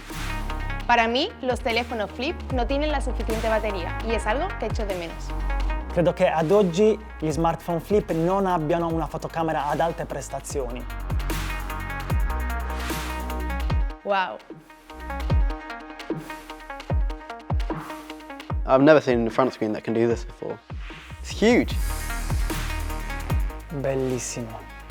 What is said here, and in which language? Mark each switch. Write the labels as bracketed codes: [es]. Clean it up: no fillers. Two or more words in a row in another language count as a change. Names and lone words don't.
[es] Para mí, los teléfonos flip no tienen la suficiente batería y es algo que echo de menos. [it] Credo che ad oggi gli smartphone flip non abbiano una fotocamera ad alte prestazioni. [en] Wow. I've never seen a front screen that can do this before. It's huge. [it] Bellissimo.